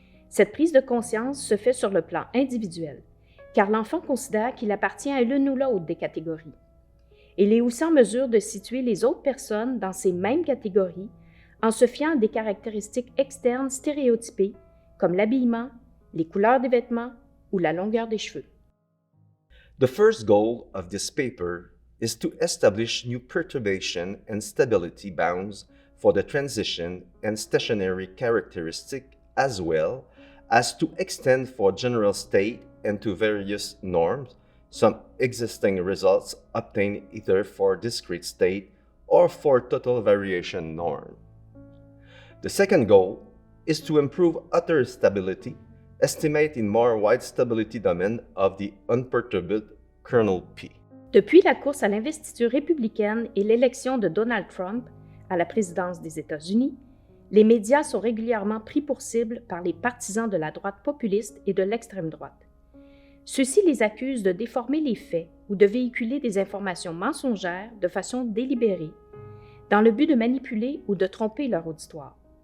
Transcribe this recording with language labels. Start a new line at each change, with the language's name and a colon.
French: Cette prise de conscience se fait sur le plan individuel, car l'enfant considère qu'il appartient à l'une ou l'autre des catégories. Il est aussi en mesure de situer les autres personnes dans ces mêmes catégories en se fiant à des caractéristiques externes stéréotypées, comme l'habillement, les couleurs des vêtements ou la longueur des cheveux.
English: The first goal of this paper is to establish new perturbation and stability bounds for the transition and stationary characteristic as well as to extend for general state and to various norms some existing results obtained either for discrete state or for total variation norm. The second goal is to improve utter stability, estimate in more wide stability domain of the unperturbed kernel P.
French: Depuis la course à l'investiture républicaine et l'élection de Donald Trump à la présidence des États-Unis, les médias sont régulièrement pris pour cible par les partisans de la droite populiste et de l'extrême droite. Ceux-ci les accusent de déformer les faits ou de véhiculer des informations mensongères de façon délibérée, dans le but de manipuler ou de tromper leur auditoire.